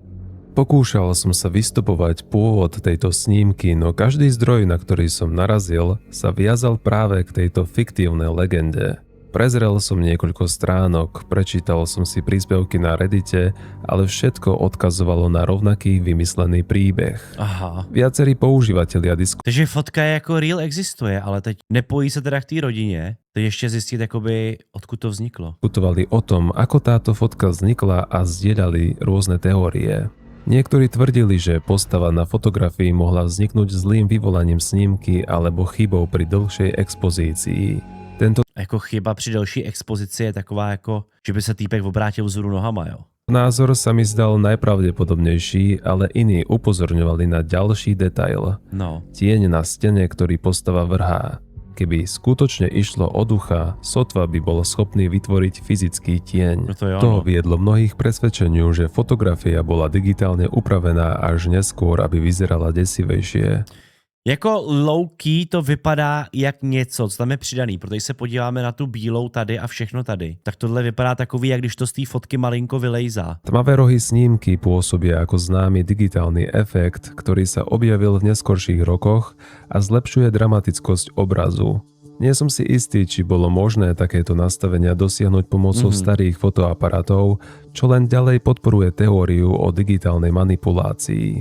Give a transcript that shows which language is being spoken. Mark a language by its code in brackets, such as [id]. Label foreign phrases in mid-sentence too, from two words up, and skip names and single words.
[sk] Pokúšal som sa vystupovať pôvod tejto snímky, no každý zdroj, na ktorý som narazil, sa viazal práve k tejto fiktívnej legende. Prezrel som niekoľko stránok, prečítal som si príspevky na Reddite, ale všetko odkazovalo na rovnaký vymyslený príbeh. Viacerí používatelia [cs] Takže fotka je jako real existuje, ale teď nepojí se teda k té rodině, teď ještě zjistit jakoby odkud to vzniklo. [sk] Diskutovali o tom, ako táto fotka vznikla a zdieľali rôzne teórie. Niektorí tvrdili, že postava na fotografii mohla vzniknúť zlým vyvolaním snímky alebo chybou pri dlhšej expozícii. Tento [cs] Jako chyba při delší expozici je taková jako, že by se týpek obrátil vzhůru nohama, jo? [sk] názor sa mi zdal najpravdepodobnejší, ale iní upozorňovali na ďalší detail. Tieň na stene, ktorý postava vrhá. Keby skutočne išlo o ducha, sotva by bol schopný vytvoriť fyzický tieň. To viedlo mnohých presvedčeniu, že fotografia bola digitálne upravená až neskôr, aby vyzerala desivejšie. [cs] Jako low-key to vypadá jak něco, co tam je přidaný, protože se podíváme na tu bílou tady a všechno tady. Tak tohle vypadá takový, jak když to z té fotky malinko vylejzá. [sk] Tmavé rohy snímky pôsobia ako známy digitálny efekt, ktorý sa objavil v neskorších rokoch a zlepšuje dramatickosť obrazu. Nie som si istý, či bolo možné takéto nastavenia dosiahnuť pomocou starých fotoaparátov, čo len ďalej podporuje teóriu o digitálnej manipulácii.